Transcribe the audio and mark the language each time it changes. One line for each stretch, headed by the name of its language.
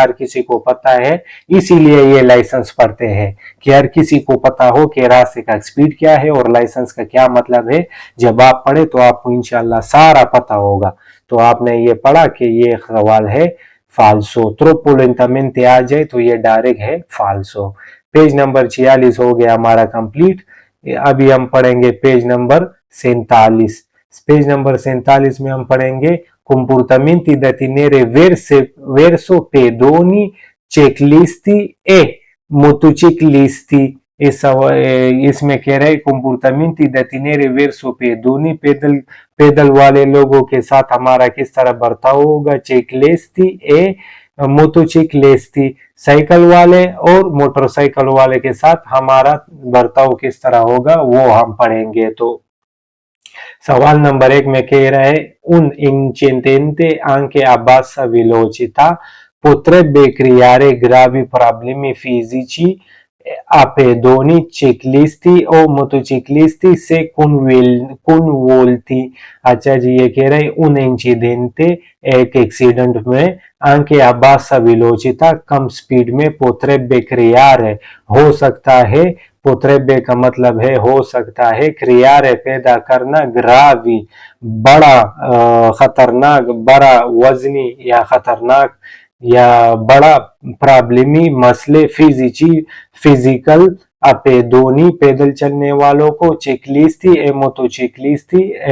Hindi: हर किसी को पता है, इसीलिए ये लाइसेंस पढ़ते हैं कि हर किसी को पता हो कि रास्ते का स्पीड क्या है और लाइसेंस का क्या मतलब है। जब आप पढ़े तो आपको इंशाल्लाह सारा पता होगा। तो आपने ये पढ़ा कि ये सवाल है फाल्सो। ट्रोपो लेंटामेंटे आ जाए तो ये डायरेक्ट है फाल्सो। पेज नंबर 46 हो गया हमारा कंप्लीट। अभी हम पढ़ेंगे पेज नंबर 47। पेज नंबर 47 में हम पढ़ेंगे
Italian: comportamenti da tenere verso pedoni, ciclisti e motociclisti।
Hindi: इसमें कह रहे हैं
Italian: comportamenti da tenere verso pedoni,
Hindi: पैदल वाले लोगों के साथ हमारा किस तरह बर्ताव होगा,
Italian: ciclisti e मोटोचिक्लिस्टी,
Hindi: साइकिल वाले और मोटरसाइकिल वाले के साथ हमारा बर्ताव किस तरह होगा वो हम पढ़ेंगे। तो सवाल नंबर 1 में कह रहा है
Italian: un incidente anche a bassa velocità potrebbe creare gravi problemi fisici a pedoni, ciclisti o motociclisti se coinvolti।
Hindi: अच्छा जी, ये कह रहे हैं
Italian: un incidente,
Hindi: एक एक्सीडेंट में,
Italian: anche a bassa velocità,
Hindi: come speed में,
Italian: potrebbe creare,
Hindi: हो सकता है, पोत्रेबे का मतलब है हो सकता है, क्रियारे पैदा करना, ग्रावी बड़ा खतरनाक, बड़ा वजनी या खतरनाक या बड़ा प्रॉब्लमी मसले, फिजिची फिजिकल, अपेदोनी पैदल चलने वालों को,
Italian: चिकलिस्ती ए मोटोचिकलिस्ती,